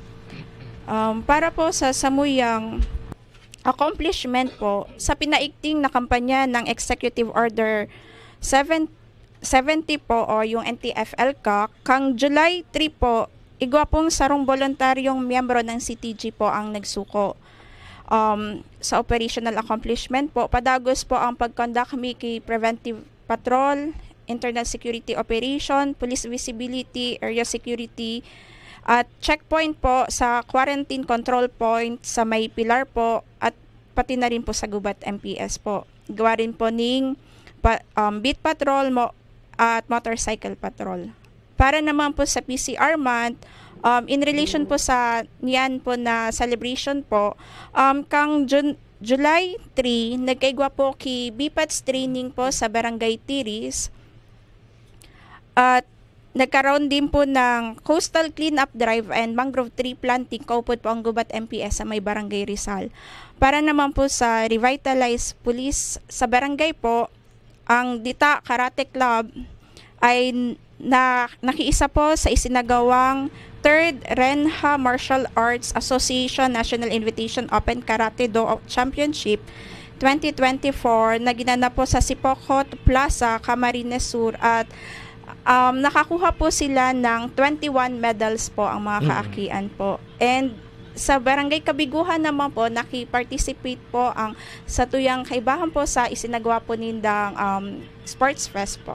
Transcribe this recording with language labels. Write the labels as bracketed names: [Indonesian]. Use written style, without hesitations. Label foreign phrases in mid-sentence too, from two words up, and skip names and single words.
[Bikol] Para po sa Samuyang accomplishment po, sa pinaigting na kampanya ng Executive Order 70 po o yung NTF-ELCA, kang July 3 po, igwa pong sarong voluntaryong miyembro ng CTG po ang nagsuko. Sa operational accomplishment po, padagos po ang pag-conduct Miki [English] Preventive Patrol, Internal Security Operation, Police Visibility, Area Security, [Bikol] at checkpoint po sa [English] quarantine control point [Bikol] sa May Pilar po, at pati na rin po sa Gubat MPS po. Gawa rin po ning beat patrol at motorcycle patrol. Para naman po sa [English] PCR month, in relation [Bikol] po sa niyan po na celebration po, kang July 3, nagkaigwa po ki BPATS training po sa Barangay Tiris, [Filipino] at nagkaroon din po ng [English] coastal cleanup drive and mangrove tree planting [Filipino] kaupod po ang Gubat MPS sa may Barangay Rizal. Para naman po sa [English] revitalized police [Filipino] sa barangay po, ang Dita Karate Club ay nakiisa po sa isinagawang 3rd Renha Martial Arts Association National Invitation Open Karate Do Championship 2024 na ginanap po sa Sipocot Plaza, Camarines Sur, at nakakuha po sila ng 21 medals po ang mga kaakian po. [Bikol] And sa Barangay Kabiguhan naman po, naki-participate po ang sa tuyang kaibahan po sa isinagawa po nindang Sports Fest po.